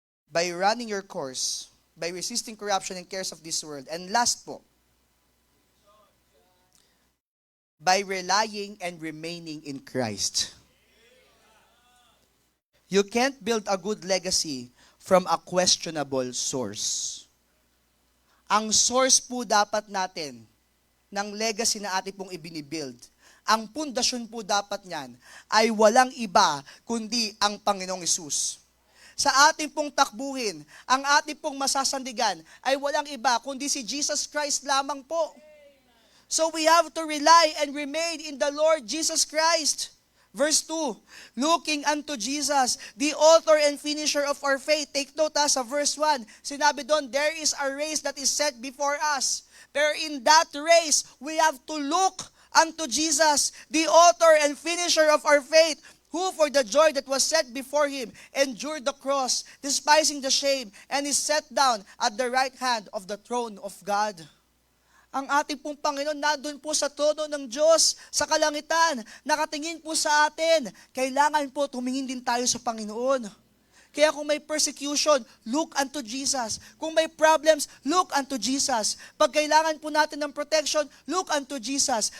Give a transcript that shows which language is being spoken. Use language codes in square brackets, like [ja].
[en] By running your course, by resisting corruption and cares of this world. And last po, by relying and remaining in Christ. You can't build a good legacy from a questionable source. [tl] Ang source po dapat natin ng legacy na ating pong ibinibuild, ang pundasyon po dapat niyan ay walang iba kundi ang Panginoong Hesus. Sa ating pong takbuhin, ang ating pong masasandigan ay walang iba kundi si Jesus Christ lamang po. [en] So we have to rely and remain in the Lord Jesus Christ. Verse 2, looking unto Jesus, the author and finisher of our faith. Take note sa verse 1. [tl] Sinabi doon, [en] there is a race that is set before us. Pero in that race, we have to look unto Jesus, the author and finisher of our faith, who for the joy that was set before him endured the cross, despising the shame, and is set down at the right hand of the throne of God. [tl] Ang ating pong Panginoon nandun po sa trono ng Diyos, sa kalangitan, nakatingin po sa atin. Kailangan po tumingin din tayo sa Panginoon. Kaya kung may persecution, [en] look unto Jesus. [tl] Kung may problems, [en] look unto Jesus. [tl] Pag kailangan po natin ng protection, look unto Jesus.